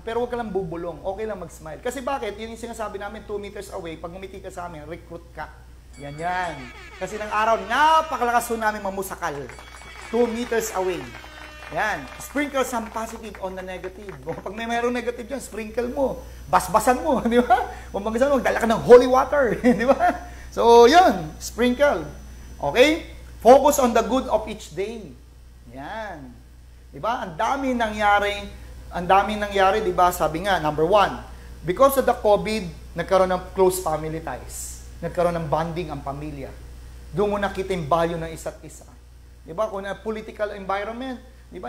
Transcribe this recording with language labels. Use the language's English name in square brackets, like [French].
[Filipino] Pero huwag ka lang bubulong, okay lang mag-smile. Kasi bakit? Yun yung sinasabi namin, [English] 2 meters away, [Filipino] pag ngumiti ka sa amin, recruit ka. Yan. Kasi ng araw, napakalakas po namin mamusakal. 2 meters away. Yan. [English] Sprinkle some positive on the negative. [Filipino] Pag may mayroong negative dyan, sprinkle mo. Basbasan mo, di ba? Kung magasan mo, dala ka ng holy water, di ba? So, yun. Sprinkle. Okay? [English] Focus on the good of each day. [Filipino] Yan. Di ba? Ang daming nangyari, di ba? Sabi nga, number 1, [English] because of the COVID, [Filipino] nagkaroon ng close family ties. Nagkaroon ng bonding ang pamilya. Doon mo nakita yung value ng isa't isa. Di ba? Kung na political environment, di ba?